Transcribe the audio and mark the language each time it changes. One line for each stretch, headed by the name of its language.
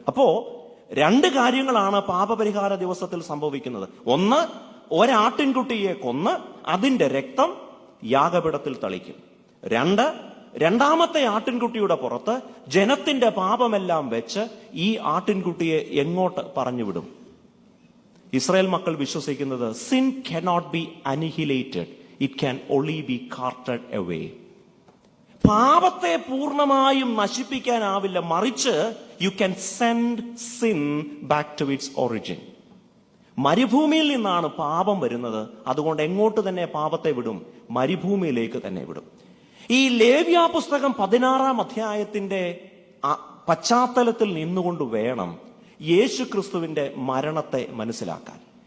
Malayalam: അപ്പോ 2 കാര്യങ്ങളാണ് പാപപരിഹാര ദിവസത്തിൽ സംഭവിക്കുന്നത്. ഒന്ന്, ഒരാട്ടിൻകുട്ടിയെ കൊന്ന് അതിന്റെ രക്തം യാഗപീഠത്തിൽ തളിക്കും. 2, 2ാമത്തെ ആട്ടിൻകുട്ടിയുടെ പുറത്ത് ജനത്തിന്റെ പാപമെല്ലാം വെച്ച് ഈ ആട്ടിൻകുട്ടിയെ എങ്ങോട്ട് പറഞ്ഞുവിടും? ഇസ്രായേൽ മക്കൾ വിശ്വസിക്കുന്നത്
English: Sin cannot be annihilated, it can only be carted away.
Malayalam: പാപത്തെ പൂർണ്ണമായും നശിപ്പിക്കാനാവില്ല, മറിച്ച്
English: You can send sin back to its origin.
Malayalam: മരുഭൂമിയിൽ നിന്നാണ് പാപം വരുന്നത്. അതുകൊണ്ട് എങ്ങോട്ട് തന്നെ പാപത്തെ വിടും? മരുഭൂമിയിലേക്ക് തന്നെ വിടും. ഈ ലേവ്യ പുസ്തകം 16-ാം അധ്യായത്തിന്റെ പശ്ചാത്തലത്തിൽ നിന്നുകൊണ്ട് വേണം യേശു ക്രിസ്തുവിന്റെ മരണത്തെ മനസ്സിലാക്കാൻ.